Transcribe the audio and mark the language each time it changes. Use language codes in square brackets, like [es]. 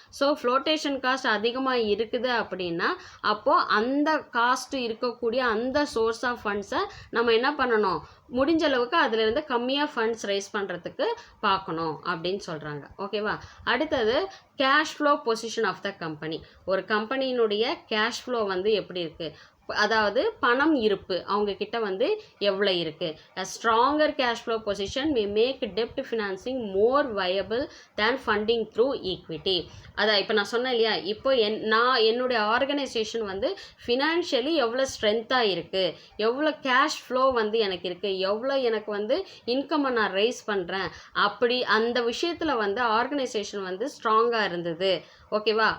[ta] So flotation cost அதிகமாக இருக்குது அப்படின்னா அப்போது அந்த காஸ்ட் இருக்கக்கூடிய அந்த சோர்ஸ் ஆஃப் ஃபண்ட்ஸை நம்ம என்ன பண்ணணும், முடிஞ்ச அளவுக்கு அதிலிருந்து கம்மியாக ஃபண்ட்ஸ் ரைஸ் பண்ணுறதுக்கு பார்க்கணும் அப்படின்னு சொல்கிறாங்க. ஓகேவா? அடுத்தது cash flow position of the company. ஒரு கம்பெனியினுடைய கேஷ் ஃப்ளோ வந்து எப்படி இருக்குது, அதாவது பணம் இருப்பு அவங்க கிட்ட வந்து எவ்வளோ இருக்குது. [en] a stronger cash flow position may make debt financing more viable than funding through equity. [ta] அதான் இப்போ நான் சொன்னேன் இல்லையா, இப்போ என்னுடைய ஆர்கனைசேஷன் வந்து ஃபினான்ஷியலி எவ்வளோ ஸ்ட்ரென்த்தாக இருக்குது, எவ்வளோ கேஷ் ஃப்ளோ வந்து எனக்கு இருக்குது, எவ்வளோ எனக்கு வந்து இன்கம்மை நான் ரைஸ் பண்ணுறேன், அப்படி அந்த விஷயத்தில் வந்து ஆர்கனைசேஷன் வந்து ஸ்ட்ராங்காக இருந்தது. ஓகேவா?